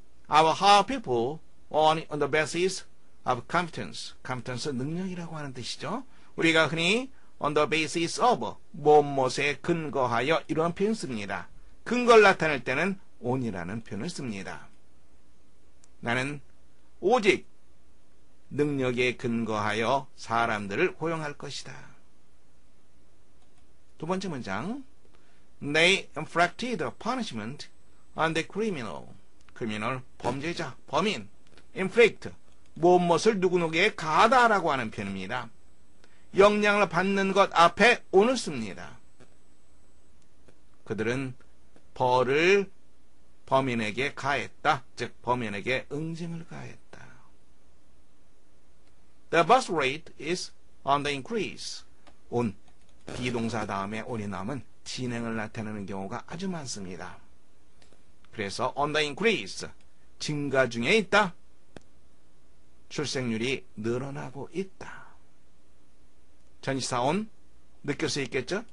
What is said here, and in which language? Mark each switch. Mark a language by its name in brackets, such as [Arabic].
[English] Our hire people on the basis of competence. [Korean] competence 능력이라고 하는 뜻이죠. 우리가 흔히 [English] on the basis of [Korean] 무엇에 근거하여 이런 표현 씁니다. 근거를 나타낼 때는 on이라는 표현을 씁니다. 나는 오직 능력에 근거하여 사람들을 고용할 것이다. 두 번째 문장. [English] They inflicted punishment on the criminal. [Korean] criminal, 범죄자, 범인. inflict, 무엇을 누구누구에 가하다라고 하는 표현입니다. 영향을 받는 것 앞에 on을 씁니다. 그들은 벌을 범인에게 가했다. 즉 범인에게 응징을 가했다. [English] The birth rate is on the increase. [Korean] on, 비동사 다음에 on이 나오면 진행을 나타내는 경우가 아주 많습니다. 그래서 [English] on the increase, [Korean] 증가 중에 있다. 출생률이 늘어나고 있다. 전치사 on, 느낄 수 있겠죠?